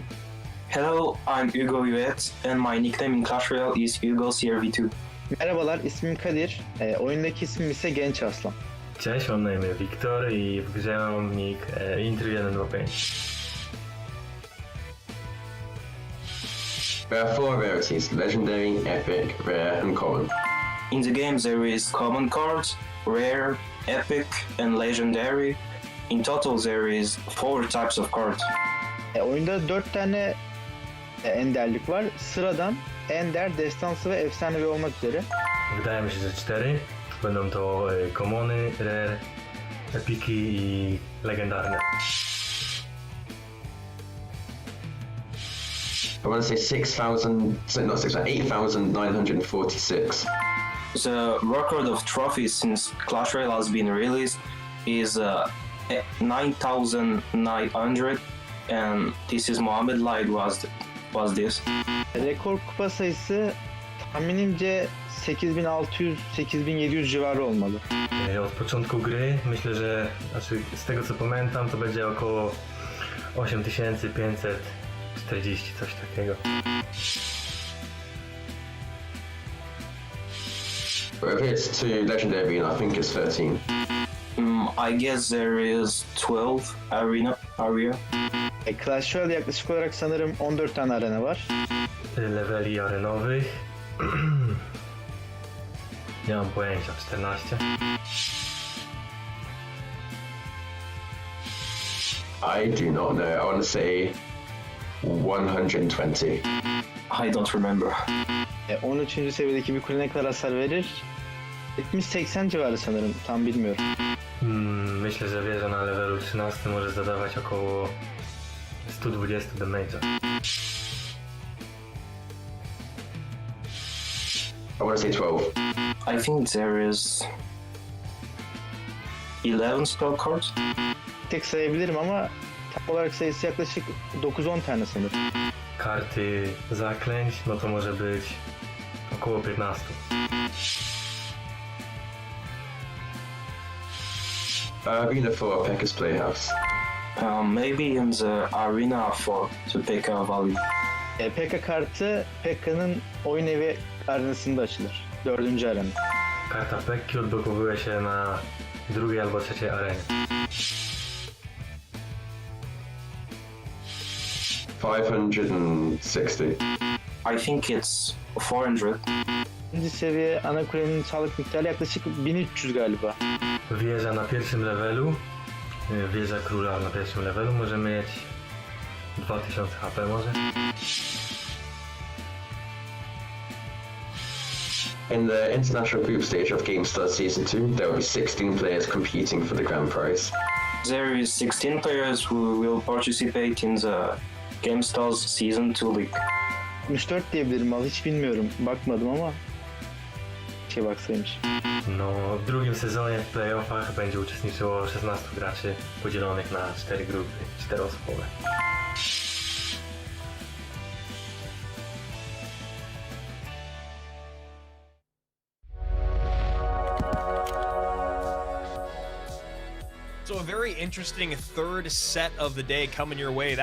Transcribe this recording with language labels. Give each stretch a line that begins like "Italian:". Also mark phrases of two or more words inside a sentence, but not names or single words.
English: Hello, I'm Hugo Yvet, and my nickname in Clash Royale is Hugo CRV2.
Turkish: Merhabalar, ismim Kadir. Oyundaki ismim ise Genç Aslan.
Polish: Cześć, mam na imię Wiktor i w grze mam nick Intry125.
English: There are 4 rarities: Legendary, Epic, Rare, and Common. In the game there is common cards, rare, epic, and legendary. In total there is 4 types of cards.
Turkish: Oyunda 4 tane enderlik var. Sıradan, ender, destansı ve efsanevi olmak üzere.
Polish: Wydaje mi się, że 4. Będą to commony, rare, epiki i legendarne.
English: I want to say 8,946. The record of trophies since Clash Royale has been released is 9,900, and this is Mohamed Light was this.
Turkish: Rekor kupa sayısı tahminimce 8600-8700 civarı olmalı.
Polish: Od początku gry myślę, że z tego co pamiętam to będzie około 8540, coś takiego.
English: But if it's to Legendary, I think it's 13. I guess there is 12 area.
Turkish: Clash Royale yaklaşık olarak sanırım 14 tane arena var.
Polish: Leveli arenowych. Nie mam pojęcia, 14.
English: I do not know. I want to say 120. I don't remember.
Turkish: 13. seviyedeki bir kule ne kadar hasar verir? 70-80 civarı sanırım, tam bilmiyorum.
Polish: Myślę, że wieża na levelu 13 może zadawać około 120 damage'a.
English: I want to say 12. I think there is 11 spell cards.
Turkish: tek tek sayabilirim ama tam olarak sayısı yaklaşık 9-10 tane sanırım.
Polish: Karty zaklęć, no to może być około 15.
English: Arena for Pekka's Playhouse. Maybe in the arena for to pick a value.
Turkish: Pekka kartı Pekka'nın oyun evi arenasında açılır. 4. arena.
Polish: Karta Pekki odblokowuje się na drugiej albo trzeciej arenie.
English: 560. I think it's 400.
Turkish: İkinci seviye ana kulenin sağlık miktarı yaklaşık 1300 galiba.
Polish: Wieża na pierwszym levelu, wieża króla na pierwszym levelu może mieć 2000 HP może.
English: In the international group stage of GameStars Season 2, there will be 16 players competing for the grand prize. There is 16 players who will participate in the GameStars Season 2 League.
Turkish: 64 diyebilirim al, hiç bilmiyorum. Bakmadım ama baksaymış.
Polish: No, w drugim sezonie w playoffach będzie uczestniczyło 16 graczy podzielonych na 4 grupy, 4-osobowe.
English: So a very interesting third set of the day coming your way.